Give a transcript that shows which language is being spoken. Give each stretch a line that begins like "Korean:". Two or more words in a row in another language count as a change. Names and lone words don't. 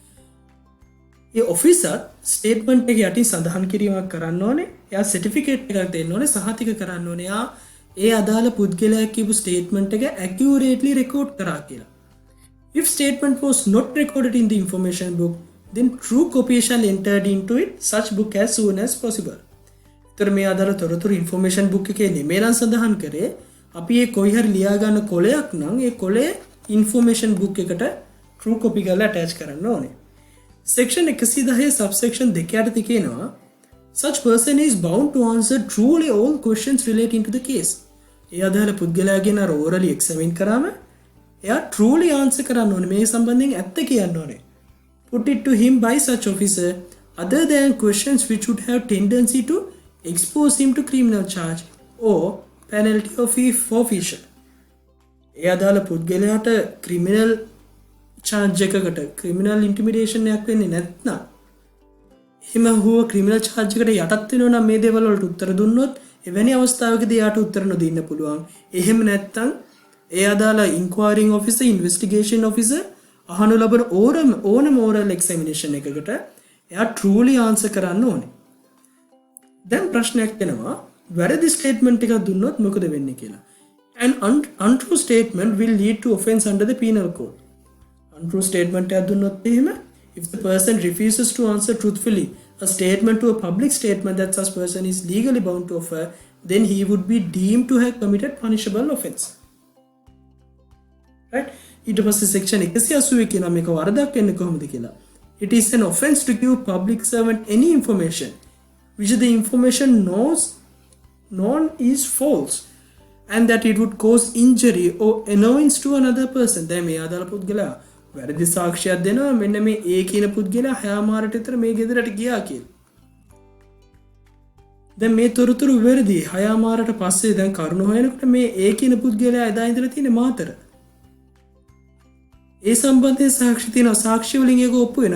Sinhala: ඒ
English: officer statement
Sinhala: එක යටින් සඳහන් කිරීමක් කරන්න ඕනේ. එයා සර්ටිෆිකේට් එකක් දෙන්න ඕනේ, සහතික කරන්න ඕනේ. එයා ඒ අදාළ පුද්ගලයා කියපු ස්ටේට්මන්ට් එක
English: accurately record
Sinhala: කරා කියලා.
English: If statement was not recorded in the information book, then true copy shall entered into it such book as soon as possible.
Sinhala: තර මේ අදාළ තොරතුරු
English: information book
Sinhala: එකේ නෙමෙයි නම් සඳහන් කරේ අපි ඒ කොයි හරි ලියා ගන්න කොලයක් නම් ඒ කොලේ ඉන්ෆෝමේෂන් බුක් එකට
English: true copy
Sinhala: කරලා attach කරන්න ඕනේ.
English: section 110 subsection 2
Sinhala: යටතේ කියනවා
English: such person is bound to answer truly all questions relating to the case.
Sinhala: ඒ අදාළ පුද්ගලයාගෙන් අර
English: orally examine
Sinhala: කරාම එයා
English: truly answer
Sinhala: කරන්න ඕනේ. මේ සම්බන්ධයෙන් ඇත්ත කියන්න ඕනේ.
English: Put it to him by such officer other than questions which would have tendency to expose him to criminal charge or penalty of forfeiture.
Sinhala: ඒ අදාළ පුද්ගලයාට
English: criminal charge
Sinhala: එකකට
English: criminal intimidation
Sinhala: එකක් වෙන්නේ නැත්නම් එහෙම හුව
English: criminal charge
Sinhala: එකට යටත් වෙනවා නම් මේ දේවල් වලට උත්තර දුන්නොත් එවැනි අවස්ථාවකදී යාට උත්තර නොදෙන්න පුළුවන්. එහෙම නැත්නම් ඒ අදාළ
English: inquiring officer investigation officer
Sinhala: අහනු ලබන ඕනම
English: oral examination
Sinhala: එකකට එයා
English: truly answer
Sinhala: කරන්න ඕනේ. දැන් ප්‍රශ්නයක් එනවා වැරදි ස්ටේට්මන්ට් එකක් දුන්නොත් මොකද වෙන්නේ කියලා.
English: An untrue statement will lead to offense under the penal code. Untrue statement
Sinhala: එකක් දුන්නොත් එහෙම
English: if the person refuses to answer truthfully a statement to a public statement that such person is legally bound to offer, then he would be deemed to have committed punishable offense. Right?
Sinhala: ඊට පස්සේ section 180 කියන මේක වරදක් වෙන්නේ කොහොමද කියලා.
English: It is an offense to give public servant any information which the information known is false and that it would cause injury or annoyance to another person.
Sinhala: දැන් මේ අදාළ පුද්ගලයා වැරදි සාක්ෂියක් දෙනවා මෙන්න මේ ඒ කියන පුද්ගලයා 6 මාරට විතර මේ ගෙදරට ගියා කියලා. දැන් මේ තොරතුරු වැරදි 6 මාරට පස්සේ දැන් කරුණ හොයනකොට මේ ඒ කියන පුද්ගලයා එදා ඉඳලා තියෙන මාතර. ඒ සම්බන්ධයෙන් සාක්ෂි තියෙනවා. සාක්ෂි වලින් ඒක ඔප්පු වෙනවා.